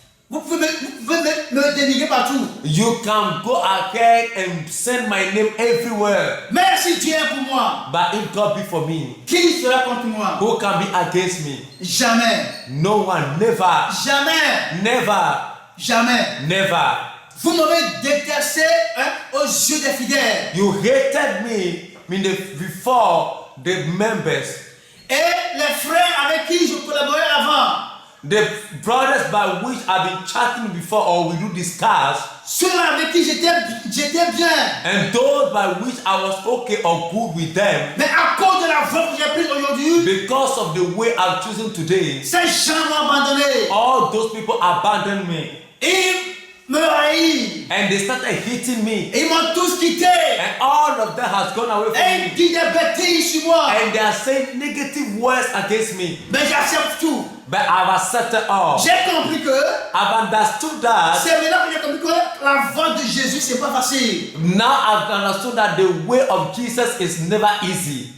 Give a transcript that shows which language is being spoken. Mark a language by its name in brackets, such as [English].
[French] Vous pouvez me dénigrer partout. [English] You can go ahead and send my name everywhere. [French] Mais si Dieu est pour moi, [English] But if God be for me, [French] qui sera contre moi? [English] who can be against me? [French] Jamais. [English] No one. Never. [French] Jamais. [English] Never. [French] Jamais. [English] Never. [French] Vous m'avez détesté aux yeux des fidèles. [English] You hated me before the members. [French] Et les frères avec qui je collaborais avant, [English] The brothers by which I've been chatting before or we do discuss, [French] ceux-là avec qui j'étais bien. [English] and those by which I was okay or good with them, [French] Mais à cause de la voie que j'ai prise aujourd'hui, [English] because of the way I've chosen today, [French] ces gens m'ont abandonné. [English] all those people abandoned me [French] Ils me haïssent. [English] and they started hitting me, [French] Ils m'ont tous quitté. [English] and all of them has gone away [French] Et [English] from [French] ils [English] me, [French] disent des bêtises sur moi. [English] and they are saying negative words against me. [French] Mais j'accepte tout. [English] But I've accepted all. [French] J'ai compris que [English] I've understood that. [French] c'est maintenant que j'ai compris que la voie de Jésus, c'est pas facile. [English] Now I've understood that the way of Jesus is never easy.